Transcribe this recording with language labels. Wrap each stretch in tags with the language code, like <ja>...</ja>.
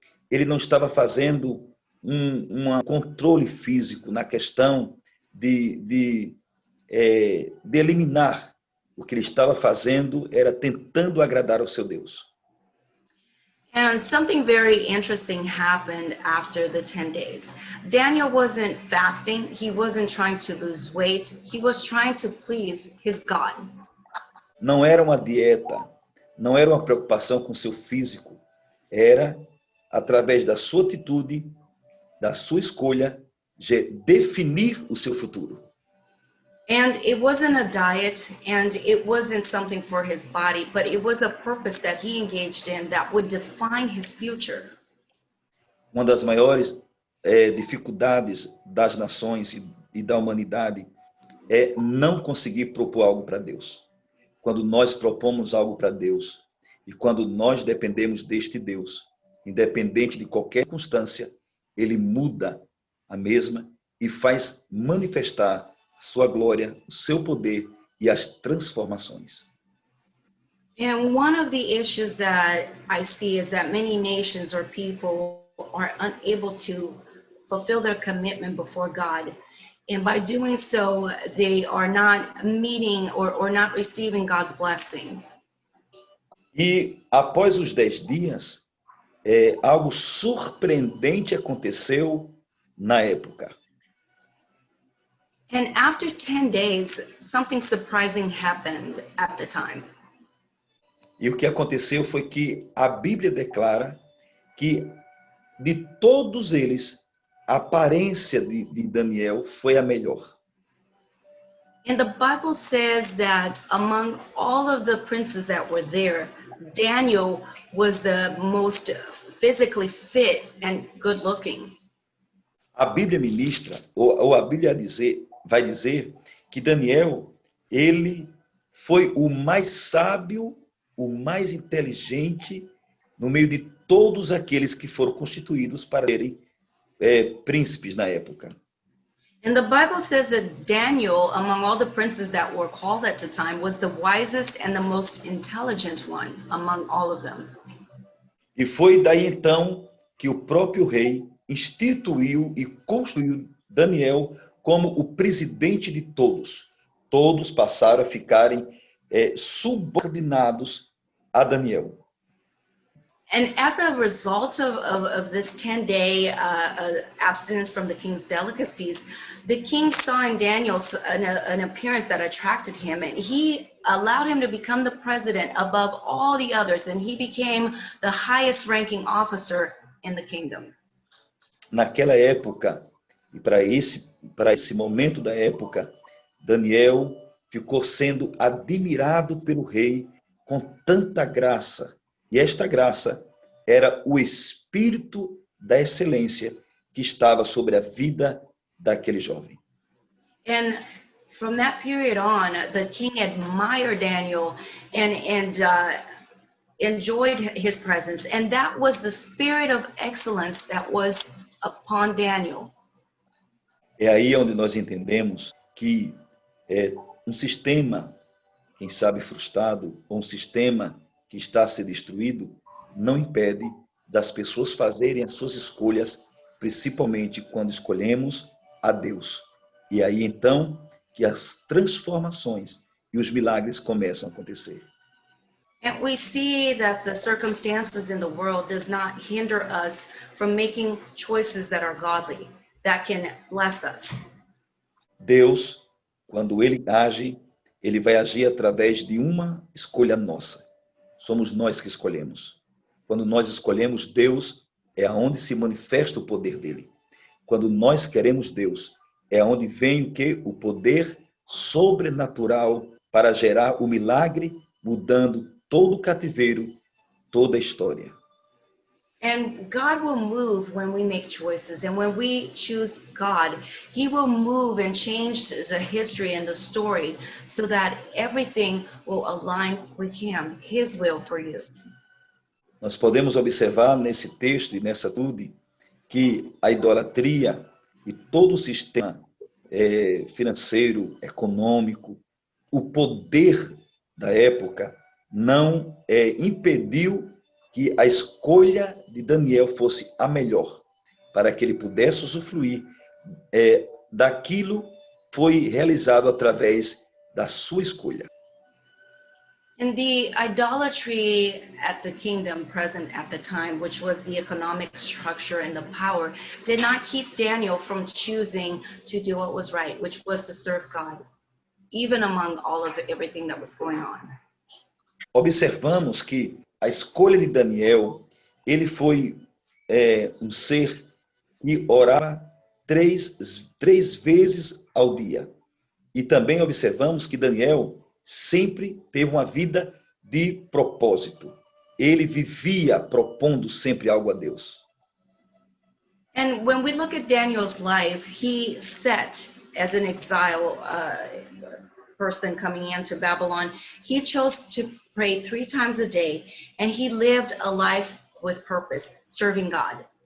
<pt>Ele não estava fazendo um controle físico na questão de eliminar. O que ele estava fazendo era tentando agradar ao seu Deus.</pt> <en>And something very interesting happened after the 10 days. Daniel wasn't fasting. He wasn't trying to lose weight. He was trying to please his God.</en> <pt>Não era uma dieta, não era uma preocupação com seu físico. Era, através da sua atitude, da sua escolha, de definir o seu futuro.</pt> <en>And it wasn't a diet, and it wasn't something for his body, but it was a purpose that he engaged in that would define his future.</en> <pt>uma das maiores dificuldades das nações e da humanidade é não conseguir propor algo para Deus. Quando nós propomos algo para Deus e quando nós dependemos deste Deus, independente de qualquer circunstância, ele muda a mesma e faz manifestar sua glória, o seu poder e as transformações.</pt> <en>And one of the issues that I see is that many nations or people are unable to fulfill their commitment before God. And by doing so, they are not meeting or not receiving God's blessing.</en> <pt>E após os 10 dias, algo surpreendente aconteceu na época.</pt> <en>And after 10 days, something surprising happened at the time.</en> <pt>E o que aconteceu foi que a Bíblia declara que de todos eles, a aparência de Daniel foi a melhor.</pt> <en>And the Bible says that among all of the princes that were there, Daniel was the most physically fit and good looking.</en> <pt>A Bíblia ministra, ou a Bíblia vai dizer que Daniel, ele foi o mais sábio, o mais inteligente no meio de todos aqueles que foram constituídos para serem príncipes na época.</pt> <en>And the Bible says that Daniel, among all the princes that were called at the time, was the wisest and the most intelligent one among all of them.</en> <pt>E foi daí então que o próprio rei instituiu e construiu Daniel como o presidente de todos. Todos passaram a ficarem subordinados a Daniel.</pt> <en>And as a result of this 10-day abstinence from the king's delicacies, the king saw in Daniel an appearance that attracted him, and he allowed him to become the president above all the others, and he became the highest ranking officer in the kingdom.</en> <pt>Naquela época, e para esse momento da época, Daniel ficou sendo admirado pelo rei com tanta graça. E esta graça era o espírito da excelência que estava sobre a vida daquele jovem.</pt> <en>And from that period on, the king admired Daniel and enjoyed his presence. And that was the spirit of excellence that was upon Daniel.</en> <pt>É aí onde nós entendemos que um sistema, quem sabe frustrado, ou um sistema que está a ser destruído, não impede das pessoas fazerem as suas escolhas, principalmente quando escolhemos a Deus. E aí então que as transformações e os milagres começam a acontecer.</pt> <en>And we see that the circumstances in the world does not hinder us from making choices that are godly, that can bless us.</en> <pt>Deus, quando ele age, ele vai agir através de uma escolha nossa. Somos nós que escolhemos. Quando nós escolhemos Deus, é aonde se manifesta o poder dele. Quando nós queremos Deus, é aonde vem o quê? O poder sobrenatural para gerar o milagre, mudando todo o cativeiro, toda a história.</pt> <en>And God will move when we make choices. And when we choose God, He will move and change the history and the story so that everything will align with Him, His will for you.</en> <pt>Nós podemos observar nesse texto e nessa tudo que a idolatria e todo o sistema financeiro, econômico, o poder da época não impediu que a escolha de Daniel fosse a melhor, para que ele pudesse usufruir daquilo que foi realizado através da sua escolha.</pt> <en>And the idolatry at the kingdom present at the time, which was the economic structure and the power, did not keep Daniel from choosing to do what was right, which was to serve God, even among all of everything that was going on.</en> <pt>Observamos que a escolha de Daniel, ele foi um ser que orava três vezes ao dia. E também observamos que Daniel sempre teve uma vida de propósito. Ele vivia propondo sempre algo a Deus.</pt> <en>And when we look at Daniel's life, he set as an exile person coming into Babylon, he chose to pray 3 times a day, and he lived a life with purpose, serving God.</en>